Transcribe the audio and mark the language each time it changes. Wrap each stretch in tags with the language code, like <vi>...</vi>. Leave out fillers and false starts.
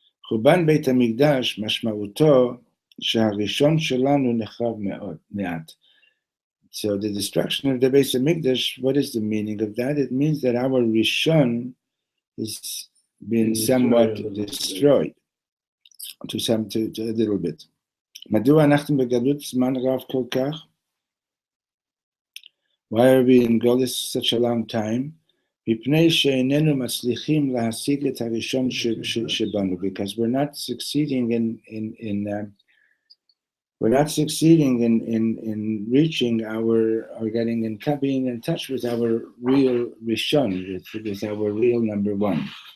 <he>Chuban Beit HaMikdash mashma'uto שהראשון שלנו נחרב מעט.</he> <en>So the destruction of the Beit HaMikdash, what is the meaning of that? It means that our Rishon is being somewhat destroyed to a little bit.</en> <he>מדוע אנחנו בגלות זמן רב כל כך?</he> <en>Why are we in Golus such a long time?</en> <he>מפני שאיננו מצליחים להשיג את הראשון שבנו,</he> <en>because we're not succeeding in we're not succeeding in reaching our, or getting in, being in touch with our real Rishon, with our real number one.</en>